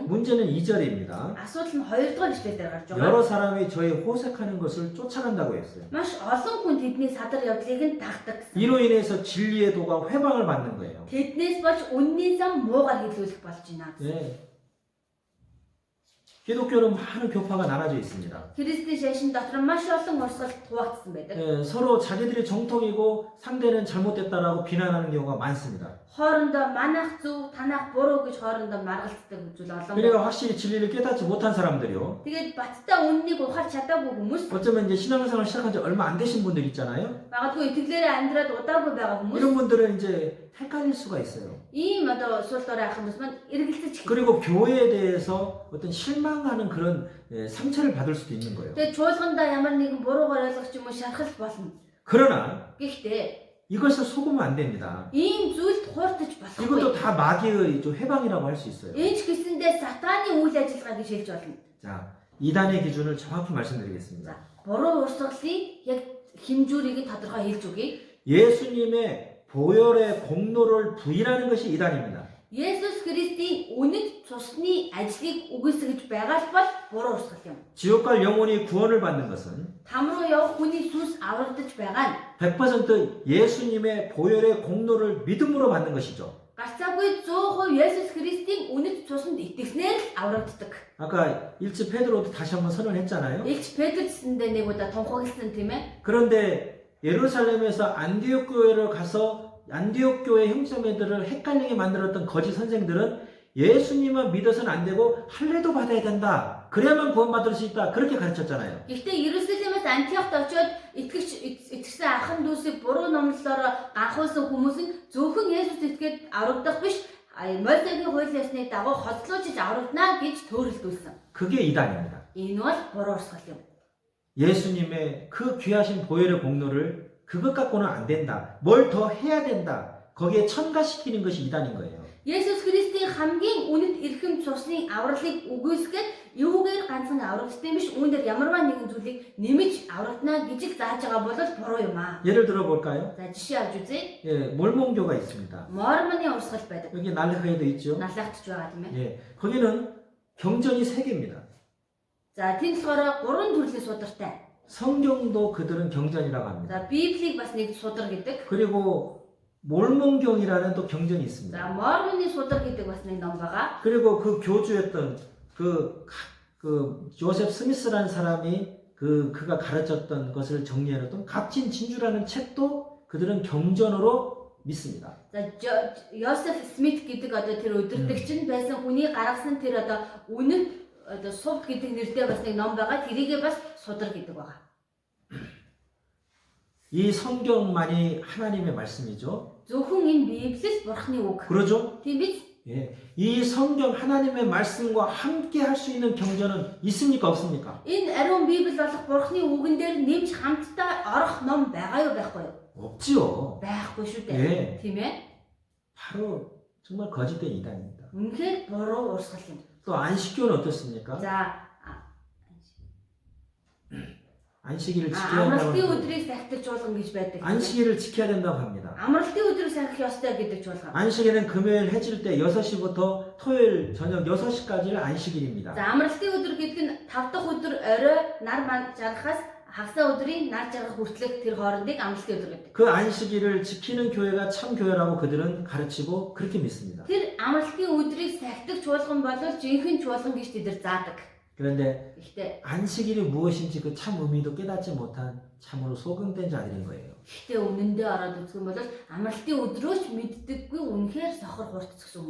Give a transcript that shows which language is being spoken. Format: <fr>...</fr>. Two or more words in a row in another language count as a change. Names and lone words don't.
<ko>문제는 2절입니다.</ko> <mn>Асуудал нь 2-р ишлэлээр гарч байгаа.</mn> <ko>여러 사람이 저희 호색하는 것을 쫓아간다고 했어요.</ko> <mn>Маш олон хүн тэдний садар явдлыг нь дагдаг гэсэн.</mn> <ko>이로 인해서 진리의 도가 회방을 받는 거예요.</ko> <mn>Тэднээс болж үнний зам муугаар хилүүлэх болж байна гэсэн.</mn> <ko>예. 기독교는 많은 교파가 나눠져 있습니다.</ko> <mn>Христийн шашин дотор маш олон урсгал хуваагдсан байдаг.</mn> <ko>예, 서로 자기들이 정통이고 상대는 잘못됐다라고 비난하는 경우가 많습니다.</ko> <mn>Хоорондоо манайх зөв, танайх буруу гэж хоорондоо маргалддаг зүйл олон.</mn> <ko>그러니까 확실히 진리를 깨닫지 못한 사람들이요.</ko> <mn>Тэгээд баттай үннийг ухаарч чадаагүй хүмүүс</mn> <ko>어쩌면 이제 신앙생활 시작한 지 얼마 안 되신 분들 있잖아요.</ko> <mn>магадгүй итгэлээрээ амьдраад удаагүй байгаа хүмүүс</mn> <ko>이런 분들은 이제 헷갈릴 수가 있어요.</ko> <mn>ийм одоо суултаар ах хүмүүс маань эргэлзэж эхэлдэг.</mn> <ko>그리고 교회에 대해서 어떤 실망하는 그런 상처를 받을 수도 있는 거예요.</ko> <mn>Тэгээд чуулгандаа ямар нэгэн буруугаар ойлгох ч юм уу шархал болно.</mn> <ko>그러나</ko> <mn>Гэхдээ</mn> <ko>이것을 속으면 안 됩니다.</ko> <mn>ийм зүйлд хууртаж</mn> <ko>이것도</ko> <mn>болохгүй.</mn> <ko>다 마귀의 좀 해방이라고 할 수 있어요.</ko> <mn>Энд ч гэсэндээ сатааны үйл ажиллагаа гэж хэлж болно.</mn> <ko>자, 이단의 기준을 정확히 말씀드리겠습니다.</ko> <mn>Буруу урсгалыг яг хэмжүүрийг нь тодорхой хэлж өгье.</mn> <ko>예수님의 보혈의 공로를 부인하는 것이 이단입니다.</ko> <mn>Есүс Христийн үнэт цусны ажлыг үгүйсгэж байгаа л бол буруу урсгал юм.</mn> <ko>지옥 갈 영혼이 구원을 받는 것은</ko> <mn>Там руу явах хүний сүнс аврагдаж байгаа нь</mn> <ko>100% 예수님의 보혈의 공로를 믿음으로 받는 것이죠.</ko> <mn>гарцаагүй 100% Есүс Христийн үнэт цуснд итгэснээр л аврагддаг.</mn> <ko>아까 일치 베드로도 다시 한번 선언했잖아요.</ko> <mn>Илч Петр гэсэндээ нэг удаа тунхагласан тийм ээ.</mn> <ko>그런데 예루살렘에서 안디옥 교회를 가서 안디옥 교회 형제매들을 헷갈리게 만들었던 거짓 선생들은 예수님만 믿어서는 안 되고 할례도 받아야 된다. 그래야만 구원받을 수 있다. 그렇게 가르쳤잖아요.</ko> <mn>Гэхдээ Иерусалимаас Антиохт очиод итгэсэн ахын дүүсийг буруу номлолоор анхуулсан хүмүүс нь зөвхөн Есүс итгээд аврагдах биш, Мосегийн хууль ёсны дагуу хоцлоожиж аврагдана гэж төөрөлдүүлсэн.</mn> <ko>그게 이단입니다.</ko> <mn>Энэ бол буруу урсгал юм.</mn> <ko>예수님의 그 귀하신 보혈의 공로를 그것 갖고는 안 된다. 뭘 더 해야 된다. 거기에 첨가시키는 것이 이단인 거예요.</ko> <mn>Есүс Христийн хамгийн үнэт эрхэм цусны авралыг үгүйсгээд юугээр ганцхан аврагдсан биш, үүнээр ямарваа нэгэн зүйлийг нэмж аврагдана гэж зааж байгаа бол буруу юм аа.</mn> <ko>예를 들어 볼까요?</ko> <mn>За жишээ авч үзье.</mn> <ko>예, 몰몬교가 있습니다.</ko> <mn>Мормоны урсгал байдаг.</mn> <ko>여기 날르카에도 있죠.</ko> <mn>Налаагтж байгаа тийм ээ.</mn> <ko>예, 거기는 경전이 3개입니다.</ko> <mn>За тэнд болохоор 3 төрлийн судартай.</mn> <ko>성경도 그들은 경전이라고 합니다.</ko> <mn>За Библийг бас нэг судар гэдэг.</mn> <ko>그리고 몰몬경이라는 또 경전이 있습니다.</ko> <mn>За Мормоны судар гэдэг бас нэг ном байгаа.</mn> <ko>그리고 그 교주였던 그 조셉 스미스라는 사람이 그가 가르쳤던 것을 정리해놓던 값진 진주라는 책도 그들은 경전으로 믿습니다.</ko> <mn>За Йосеф Смит гэдэг одоо тэр өдөртөгч нь байсан хүний гаргасан тэр одоо үнэт одоо сувд гэдэг нэртэй бас нэг ном байгаа. тэрийгээ бас судар гэдэг байгаа.</mn> <ko>이 성경만이 하나님의 말씀이죠.</ko> <mn>Зөвхөн энэ Библи л Бурхны үг.</mn> <ko>그러죠?</ko> <mn>Тийм биз?</mn> <ko>예, 이 성경 하나님의 말씀과 함께 할 수 있는 경전은 있습니까 없습니까?</ko> <mn>Энэ ариун Библи болох Бурхны үгэн дээр нэмж хамтдаа орох ном байгаа юу байхгүй юу?</mn> <ko>없지요.</ko> <mn>Байхгүй шүү дээ.</mn> <ko>예,</ko> <mn>Тийм ээ.</mn> <ko>바로 정말 거짓된 이단입니다.</ko> <mn>Үнэхээр буруу урсгал юм.</mn> <ko>또 안식교는 어떻습니까?</ko> <mn>За</mn> <ko>안식일을 지켜야</ko> <mn>амралтын</mn> <ko>된다고</ko> <mn>өдрийг сахилж чуулган гэж байдаг.</mn> <ko>안식일을 지켜야 된다고 합니다.</ko> <mn>амралтын өдрийг сахих ёстой гэдэг чуулган.</mn> <ko>안식일은 금요일 해질 때 6시부터 토요일 저녁 6시까지를 안식일입니다.</ko> <mn>За амралтын өдөр гэдэг нь 5 дахь өдөр орой нар ман жаргахаас хагасаа өдрийн нар жаргах хүртэлх тэр хоорондыг амралтын өдөр гэдэг.</mn> <ko>그 안식일을 지키는 교회가 참 교회라고 그들은 가르치고 그렇게 믿습니다.</ko> <mn>Тэр амралтын өдрийг сахидаг чуулган бол жинхэнэ чуулган гэж тэд нар заадаг.</mn> <ko>그런데</ko> <mn>Гэхдээ</mn> <ko>안식일이 무엇인지 그 참 의미도 깨닫지 못한 참으로 소금된 자들인 거예요.</ko> <mn>гэхдээ үнэндээ ороод үзэх юм бол амралтын өдрөөч мэддэггүй үнэхээр сохор хурцсан</mn>